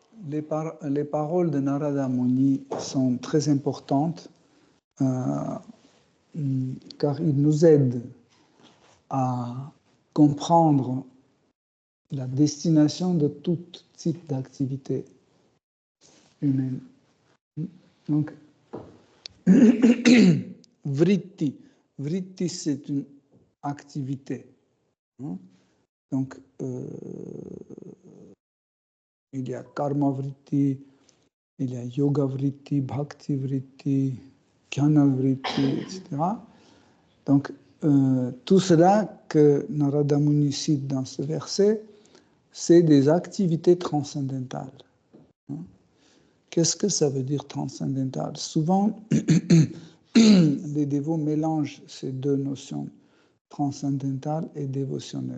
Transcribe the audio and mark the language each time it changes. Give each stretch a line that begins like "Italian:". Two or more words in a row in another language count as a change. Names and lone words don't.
French: les paroles de Narada Muni sont très importantes car ils nous aident à comprendre la destination de tout type d'activité humaine. Donc, vritti. Vritti, c'est une activité. Donc, il y a
Sanskrit: karma vritti,
French: il y a
Sanskrit: yoga vritti, bhakti vritti, jnana vritti,
French: etc. Donc, tout cela que Narada Muni cite dans ce verset, c'est des activités transcendantales. Qu'est-ce que ça veut dire transcendantal? Souvent, les dévots mélangent ces deux notions, transcendantale et dévotionnelle.